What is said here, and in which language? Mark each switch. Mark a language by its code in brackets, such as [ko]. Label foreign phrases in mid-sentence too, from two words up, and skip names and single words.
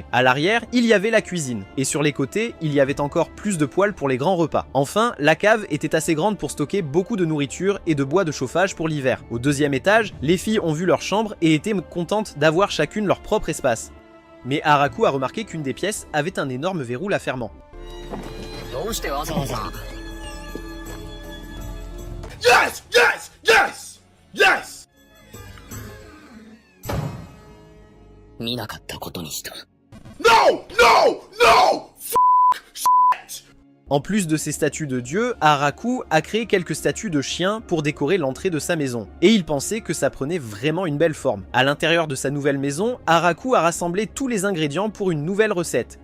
[fr] À l'arrière, il y avait la cuisine, et sur les côtés, il y avait encore plus de poêles pour les grands repas. Enfin, la cave était assez grande pour stocker beaucoup de nourriture et de bois de chauffage pour l'hiver. Au deuxième étage, les filles ont vu leur chambre et étaient contentes d'avoir chacune leur propre espace. Mais Haraku a remarqué qu'une des pièces avait un énorme verrou la fermant. [en] Yes! Yes! Yes! Yes! [ja] 見なかったことにした。 [en] No! No! No! [fr] En plus de ces statues de dieux, Haraku a créé quelques statues de chiens pour décorer l'entrée de sa maison. Et il pensait que ça prenait vraiment une belle forme. À l'intérieur de sa nouvelle maison, Haraku a rassemblé tous les ingrédients pour une nouvelle recette.